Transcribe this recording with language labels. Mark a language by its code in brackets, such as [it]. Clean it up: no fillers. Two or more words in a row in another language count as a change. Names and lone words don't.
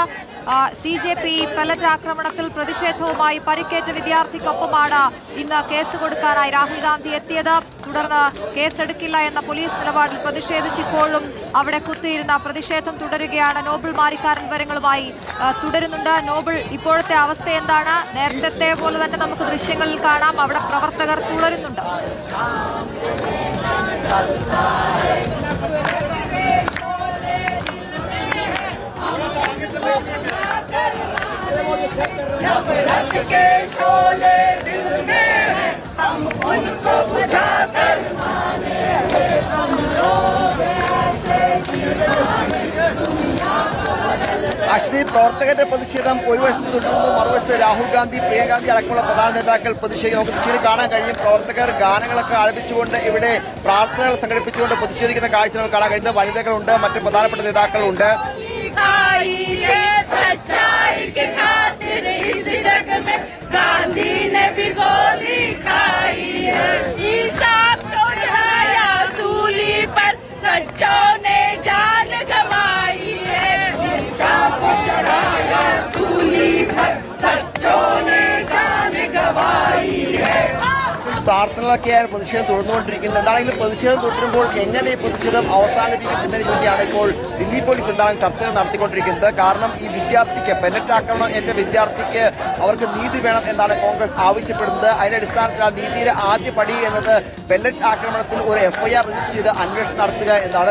[ml] CJP പലറ്റ് ആക്രമണത്തിൽ പ്രതിഷേധവുമായി പരിക്കേറ്റ വിദ്യാർത്ഥിക്കൊപ്പമാണ് ഇന്ന് കേസ് കൊടുക്കാനായി രാഹുൽ ഗാന്ധി എത്തിയത്. തുടർന്ന് കേസെടുക്കില്ല എന്ന പോലീസ് നിലപാടിൽ പ്രതിഷേധിച്ചിപ്പോഴും അവിടെ കുത്തിയിരുന്ന പ്രതിഷേധം തുടരുകയാണ്. നോബിൾ മാരിക്കാരൻ വിവരങ്ങളുമായി തുടരുന്നുണ്ട്. നോബിൾ, ഇപ്പോഴത്തെ അവസ്ഥ എന്താണ്? നേരത്തെ പോലെ തന്നെ നമുക്ക് ദൃശ്യങ്ങളിൽ കാണാം, അവിടെ പ്രവർത്തകർ തുടരുന്നുണ്ട്. [hi] नफरत के शोले दिल में है, हम उनको बुझाकर मानेंगे। हम लोग ऐसे दीवाने दुनिया को बदल [ml] അശ്വിനി, പ്രവർത്തകരുടെ പ്രതിഷേധം ഒരു വശത്ത് തുടരുന്നു, മറുവശത്ത് രാഹുൽ ഗാന്ധി, പ്രിയങ്ക ഗാന്ധി അടക്കമുള്ള പ്രധാന നേതാക്കൾ പ്രതിഷേധിക്കും. നമുക്ക് ദൃശ്യത്തിൽ കാണാൻ കഴിയും പ്രവർത്തകർ ഗാനങ്ങളൊക്കെ ആലപിച്ചുകൊണ്ട് ഇവിടെ പ്രാർത്ഥനകൾ സംഘടിപ്പിച്ചുകൊണ്ട് പ്രതിഷേധിക്കുന്ന കാഴ്ച നമുക്ക് കാണാൻ കഴിയുന്നത്. വനിതകളുണ്ട്, മറ്റ് പ്രധാനപ്പെട്ട നേതാക്കളുണ്ട്. [hi] गांधी ने भी गोली खाई है, इंसाफ को ढाया सूली पर, सच्चों ने जान गंवाई है। इंसाफ को चढ़ाया सूली पर, सच्चों ने जान गंवाई है। [ml] പ്രാർത്ഥനകളൊക്കെയാണ് പ്രതിഷേധം തുടർന്നുകൊണ്ടിരിക്കുന്നത്. എന്താണെങ്കിലും പ്രതിഷേധം തുടരുമ്പോൾ എങ്ങനെ ഈ പ്രതിഷേധം അവസാനിപ്പിക്കും എന്നതിനെ ചൂണ്ടിയാണ് ഇപ്പോൾ ദില്ലി പോലീസ് എന്താണ് ചർച്ചകൾ നടത്തിക്കൊണ്ടിരിക്കുന്നത്. കാരണം ഈ വിദ്യാർത്ഥിക്ക് പെല്ലറ്റ് ആക്രമണം ഏറ്റ വിദ്യാർത്ഥിക്ക് അവർക്ക് നീതി വേണം എന്നാണ് കോൺഗ്രസ് ആവശ്യപ്പെടുന്നത്. അതിന്റെ അടിസ്ഥാനത്തിൽ ആ നീതിയുടെ ആദ്യ പടി എന്നത് പെല്ലറ്റ് ആക്രമണത്തിൽ ഒരു [en] FIR register [ml] ചെയ്ത് അന്വേഷണം നടത്തുക എന്നാണ്.